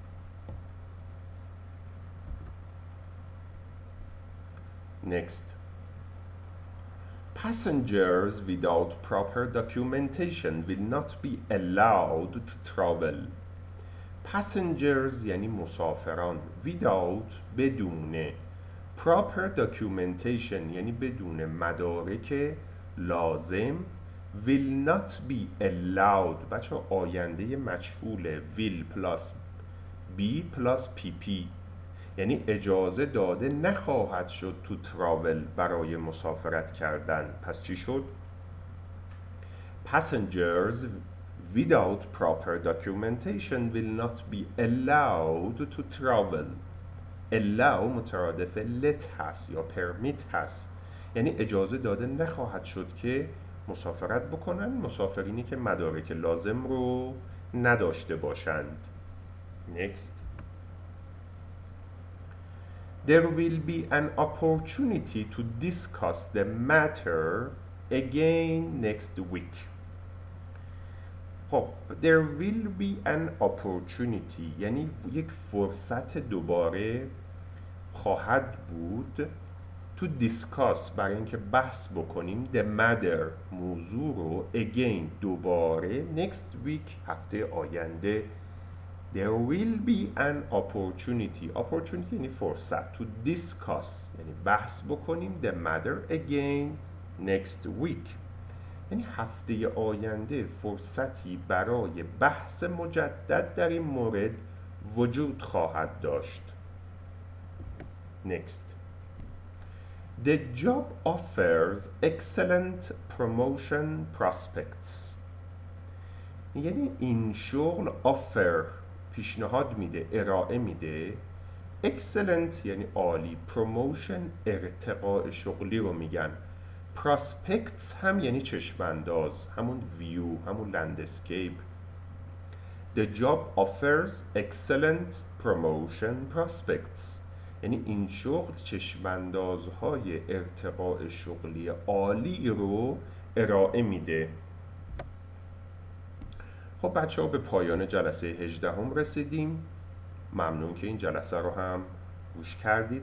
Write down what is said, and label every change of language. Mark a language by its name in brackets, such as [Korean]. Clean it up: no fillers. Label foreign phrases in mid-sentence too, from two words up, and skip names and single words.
[English] Next. Passengers without proper documentation will not be allowed to travel. [Persian] Passengers یعنی مسافران. Without بدون. [English] Proper documentation [Persian] یعنی بدون مدارک لازم. [English] Will not be allowed [Persian] بچه آینده مجهوله. [English] Will plus be plus pp [Persian] یعنی اجازه داده نخواهد شد [English] to travel [Persian] برای مسافرت کردن. پس چی شد؟ [English] Passengers without proper documentation will not be allowed to travel. [Persian] allow مترادف let هست یا permit هست یعنی اجازه داده نخواهد شد که مسافرت بکنن مسافرینی که مدارک لازم رو نداشته باشند. [English] Next. There will be an opportunity to discuss the matter again next week. [Persian] خب [English] there will be an opportunity [Persian] یعنی یک فرصت دوباره خواهد بود [English] to discuss [Persian] برای اینکه بحث بکنیم [English] the matter [Persian] موضوع رو again دوباره [English] next week [Persian] هفته آینده. [English] There will be an opportunity [Persian] یعنی فرصت [English] to discuss [Persian] یعنی بحث بکنیم [English] the matter again next week [Persian] یعنی هفته آینده فرصتی برای بحث مجدد در این مورد وجود خواهد داشت. [English] Next. The job offers excellent promotion prospects. [Persian] یعنی این شغل offer پیشنهاد میده، ارائه میده. excellent یعنی عالی. promotion ارتقاء شغلی رو میگن. prospects هم یعنی چشمانداز، همون view، همون landscape. [English] The job offers excellent promotion prospects [Persian] یعنی این شغل چشماندازهای ارتقاء شغلی عالی رو ارائه میده. خب بچه ها به پایان جلسه 18 هم رسیدیم. ممنون که این جلسه رو هم گوش کردید.